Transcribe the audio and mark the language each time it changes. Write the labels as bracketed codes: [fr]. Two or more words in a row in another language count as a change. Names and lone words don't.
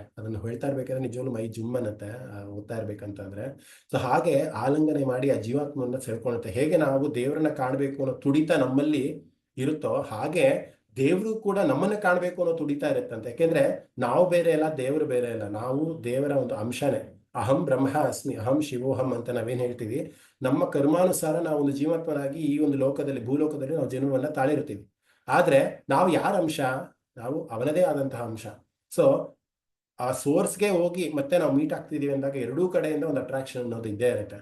[kn] ಅದನ್ನು ಹೇಳ್ತಾ ಇರ್ಬೇಕಾದ್ರೆ ನಿಜವಾಗ್ಲೂ ಮೈ ಜುಮ್ ಅನ್ನತ್ತೆ ಓದ್ತಾ ಇರ್ಬೇಕಂತಂದ್ರೆ. ಸೊ ಹಾಗೆ ಆಲಿಂಗನೆ ಮಾಡಿ ಆ ಜೀವಾತ್ಮನ್ನ ಸೆಳ್ಕೊಳುತ್ತೆ. ಹೇಗೆ ನಾವು ದೇವರನ್ನ ಕಾಣಬೇಕು ಅನ್ನೋ ತುಡಿತ ನಮ್ಮಲ್ಲಿ ಇರುತ್ತೋ, ಹಾಗೆ ದೇವರು ಕೂಡ ನಮ್ಮನ್ನ ಕಾಣಬೇಕು ಅನ್ನೋ ತುಡಿತಾ ಇರುತ್ತಂತೆ. ಯಾಕೆಂದ್ರೆ ನಾವು ಬೇರೆ ಇಲ್ಲ, ದೇವರು ಬೇರೆ ಇಲ್ಲ, ನಾವು ದೇವರ ಒಂದು ಅಂಶನೇ. [sa] ಅಹಂ ಬ್ರಹ್ಮ ಅಸ್ಮಿ, ಅಹಂ ಶಿವೋಹಂ [kn] ಅಂತ ನಾವೇನ್ ಹೇಳ್ತೀವಿ, ನಮ್ಮ ಕರ್ಮಾನುಸಾರ ನಾವು ಒಂದು ಜೀವಾತ್ಮನಾಗಿ ಈ ಒಂದು ಲೋಕದಲ್ಲಿ, ಭೂಲೋಕದಲ್ಲಿ ನಾವು ಜನ್ಮವನ್ನ ತಾಳಿರ್ತೀವಿ. ಆದ್ರೆ ನಾವು ಯಾರ ಅಂಶ? ನಾವು ಅವನದೇ ಆದಂತಹ ಅಂಶ. ಸೊ ಆ ಸೋರ್ಸ್ಗೆ ಹೋಗಿ ಮತ್ತೆ ನಾವು ಮೀಟ್ ಆಗ್ತಿದೀವಿ ಅಂದಾಗ ಎರಡೂ ಕಡೆಯಿಂದ ಒಂದು ಅಟ್ರಾಕ್ಷನ್ ಅನ್ನೋದು ಇದ್ದೇ ಇರುತ್ತೆ.